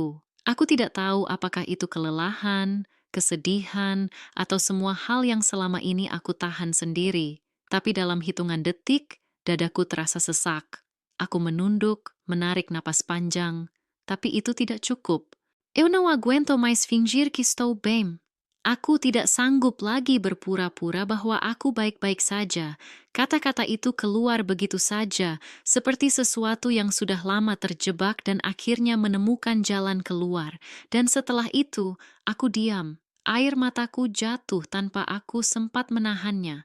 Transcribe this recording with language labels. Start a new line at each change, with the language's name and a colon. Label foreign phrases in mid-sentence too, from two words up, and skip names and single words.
Indonesian: Aku tidak tahu apakah itu kelelahan, kesedihan, atau semua hal yang selama ini aku tahan sendiri. Tapi dalam hitungan detik, dadaku terasa sesak. Aku menunduk, menarik napas panjang, tapi itu tidak cukup.
Portuguese: Eu não aguento mais fingir que estou bem.
Indonesian: Aku tidak sanggup lagi berpura-pura bahwa aku baik-baik saja. Kata-kata itu keluar begitu saja, seperti sesuatu yang sudah lama terjebak dan akhirnya menemukan jalan keluar. Dan setelah itu, aku diam. Air mataku jatuh tanpa aku sempat menahannya.